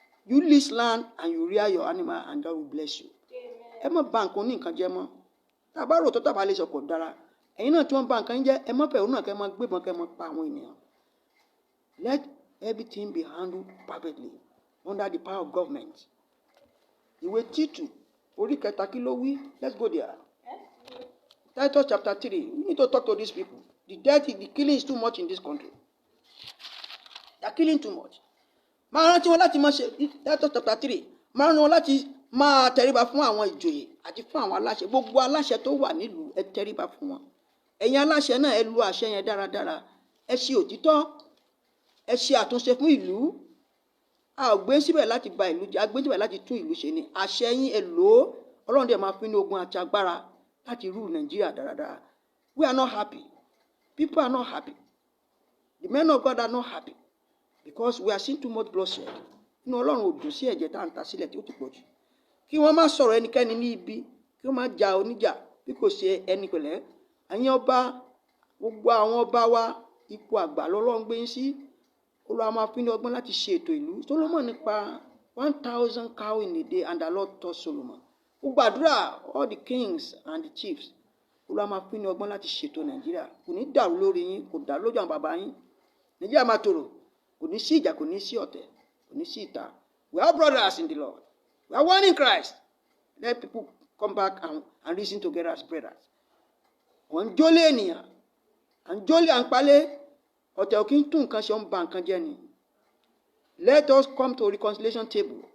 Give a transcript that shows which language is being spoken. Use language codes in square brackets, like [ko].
[en] You lease land and you rear your animal and God will bless you. [yo] Ẹ má bà nǹkan oníkan jẹ́ mọ́. Tá a bá rò tó tàbá lè sọ kò dára. Ẹ̀yin náà tí wọ́n bà nǹkan jẹ́, ẹ má fẹ̀rù náà kẹ́ máa gbébọn kẹ́ máa pa àwọn ènìyàn. [en] Let everything be handled perfectly under the power of government. [yo] Ìwé Títù orí kẹta kí ló wí? [en] Let's go there. Titus chapter 3. We need to talk to these people. The killing is too much in this country. They are killing too much. [yo] Máa rántí wọn láti máa ṣe Titus chapter 3. Máa rántí wọn láti máa tẹríba fún àwọn ìjòyè àti fún àwọn aláṣẹ. Gbogbo aláṣẹ tó wà nílùú ẹ tẹríba fún wọn. Ẹ̀yin aláṣẹ náà ẹ lu àṣẹ yẹn dáradára. Ẹ ṣe òtítọ́. Ẹ ṣe àtúnṣe fún ìlú. A ò gbé síbẹ̀ láti ba ìlú jẹ́, a gbé síbẹ̀ láti tún ìlú ṣe ni. Àṣẹ yín ẹ lò ó. Ọlọ́run dẹ̀ máa fún ní ogun àti agbára láti rú Nàìjíríà dáradára. [en] We are not happy. [yo] People are not happy. [en] The men of God are not happy because we are seeing too much bloodshed. [yo] Inú Ọlọ́run ò dùn sí ẹ̀jẹ̀ tá à ń ta sílẹ̀ tí ó ti pọ̀ jù. Kí wọ́n má sọ̀rọ̀ ẹnikẹ́ni ní ibi, kí wọ́n má ja oníjà bí kò ṣe ẹni pẹ̀lẹ́. Ẹ̀yin ọba, gbogbo àwọn ọba wa, ipò àgbà lọ́lọ́run gbé yín sí. Olúwa máa fún ní ọgbọ́n láti ṣe ètò ìlú. [en] Solomon nípa 1,000 cow in a day and the Lord taught Solomon. [yo] Ó gbàdúrà [en] all the kings and the chiefs. [yo] Olúwa máa fún ní ọgbọ́n láti ṣètò Nàìjíríà. Kò ní dàrú lórí yín, kò dàrú lójú àwọn bàbá yín. Nàìjíríà máa tòrò. Kò ní sí ìjà, kò ní sí ọ̀tẹ̀, kò ní sí ìta. [en] We are brothers in the Lord. We are one in Christ. Let people come back and reason together as brothers. [yo] Wọ́n ń jólé ènìyàn. À ń jólé à ń palẹ̀. Ọ̀tẹ̀ ò kí ń tún nǹkan ṣe, ó ń ba nǹkan jẹ́ ni. [en] Let us come to a reconciliation table.